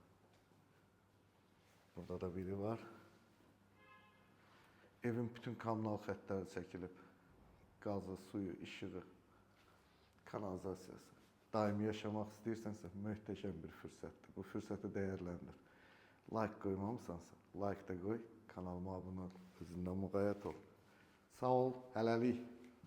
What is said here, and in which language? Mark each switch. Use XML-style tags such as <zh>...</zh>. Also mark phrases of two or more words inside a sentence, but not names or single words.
<az>Burada da biri var. Evin bütün kommunal xəttləri çəkilib. Qazı, suyu, işığı, kanalizasiyası. Daimi yaşamaq istəyirsənsə, möhtəşəm bir fürsətdir. Bu fürsəti dəyərləndir. Like qoymamısansa, like da qoy, kanalıma abunə ol, özündən müğayət ol. Sağ ol, hələlik.</az>